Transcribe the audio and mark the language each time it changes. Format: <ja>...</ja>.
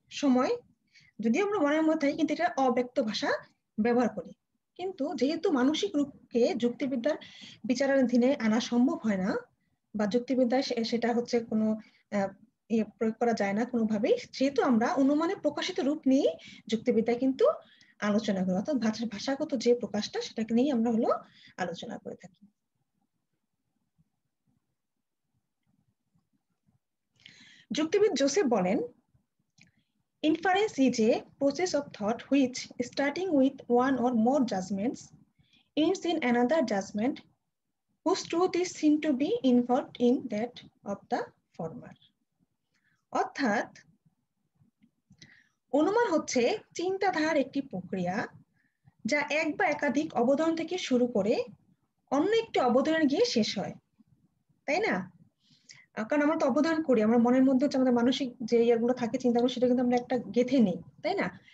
<bn>সময় যদি আমরা মনের মধ্যে কিন্তু এটা অব্যক্ত ভাষা ব্যবহার করি, কিন্তু যেহেতু মানসিক রূপকে যুক্তিবিদ্যার বিচারাধীনে আনা সম্ভব হয় না, বা যুক্তিবিদ্যায় সেটা হচ্ছে কোনো প্রয়োগ করা যায় না কোনোভাবেই, সেহেতু আমরা অনুমানে প্রকাশিত রূপ নিয়ে যুক্তিবিদ্যায় কিন্তু আলোচনা করি, অর্থাৎ ভাষাগত যে প্রকাশটা সেটাকে নিয়ে আমরা হলো আলোচনা করে থাকি। যুক্তিবিদ জোসেফ বলেন,</bn> <en>inference is a process of thought which, starting with one or more judgments, ends in another judgment whose truth is seen to be involved in that of the former.</en> <bn>অর্থাৎ অনুমান হচ্ছে চিন্তাধারার একটি প্রক্রিয়া যা এক বা একাধিক অবধারণ থেকে শুরু করে অন্য একটি অবধারণে গিয়ে শেষ হয়, তাই না? কারণ আমরা তো অবধারণ করি, আমরা মনের মধ্যে হচ্ছে আমাদের মানসিক যে ইয়েগুলো থাকে চিন্তাগুলো, সেটা কিন্তু আমরা একটা গেঁথে নেই, তাই না?</bn>